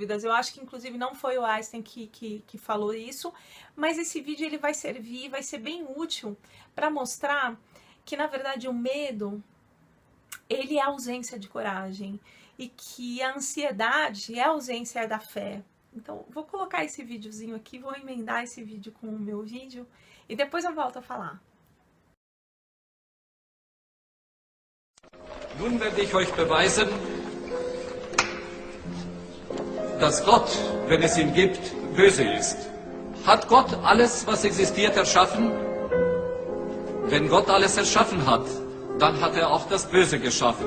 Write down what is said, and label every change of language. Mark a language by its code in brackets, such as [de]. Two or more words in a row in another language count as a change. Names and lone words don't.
[pt] Eu acho que inclusive não foi o Einstein que falou isso, mas esse vídeo ele vai servir, vai ser bem útil para mostrar que na verdade o medo ele é a ausência de coragem e que a ansiedade é a ausência da fé. Então, vou colocar esse videozinho aqui, vou emendar esse vídeo com o meu vídeo e depois eu volto a falar. [de] Nun werde ich euch beweisen, dass Gott, wenn es ihn gibt, böse ist. Hat Gott alles, was existiert, erschaffen? Wenn Gott alles erschaffen hat, dann hat er auch das Böse geschaffen.